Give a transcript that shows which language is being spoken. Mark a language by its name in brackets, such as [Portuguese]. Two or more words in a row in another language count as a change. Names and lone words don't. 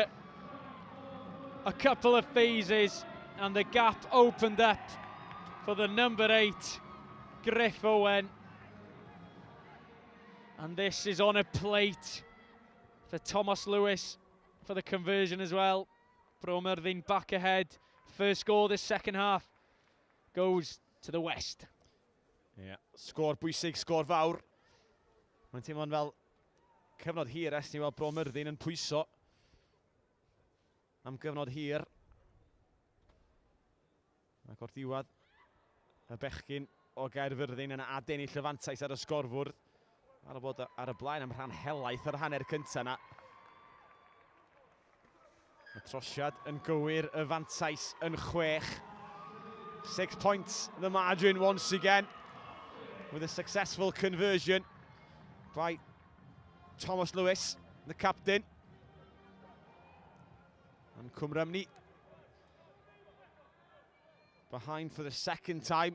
[English] A couple of phases and the gap opened up for the number 8, Griff Owen. And this is on a plate for Thomas Lewis for the conversion as well. Myrddin back ahead. First goal this second half goes to the West. Yeah, [Welsh] sgôr bwysig, sgôr fawr. Mae'n teimlo'n fel cyfnod hir es ni weld Myrddin yn pwyso am gyfnod hir. Ac o'r diwedd, y bechgyn o Gaerfyrddin yn adennill y fantais ar y sgorfwrdd. Ar y bod ar y blaen am rhan helaeth yr hanner cynta na. Y trosiad yn gywir, y fantais yn 6. [English] 6 points, the margin once again, with a successful conversion by Thomas Lewis, the captain. And Rhymni behind for the second time.